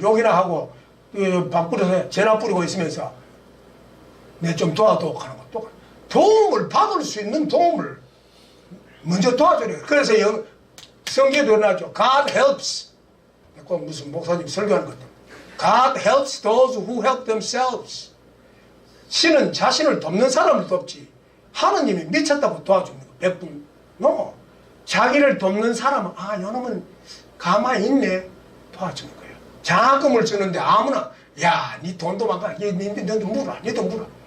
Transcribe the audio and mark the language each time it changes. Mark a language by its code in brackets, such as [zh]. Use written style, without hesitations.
[ko] 욕이나 하고 밥 뿌려서 재나 뿌리고 있으면서 내 좀 도와도 하는 거 똑같아. 도움을 받을 수 있는 도움을 먼저 도와줘야 돼. 그래서 성경에도 나죠. [en] God helps. [ko] 꼭 무슨 목사님 설교하는 것도. [en] God helps those who help themselves. [ko] 신은 자신을 돕는 사람을 돕지. 하느님이 미쳤다고 도와주는 거. 100분. No. 자기를 돕는 사람은 아, 이놈은 가만히 있네. 도와주는 거예요. 장학금을 주는데 아무나 야, 니 돈도 많아. 너도 물어. 니도 물어.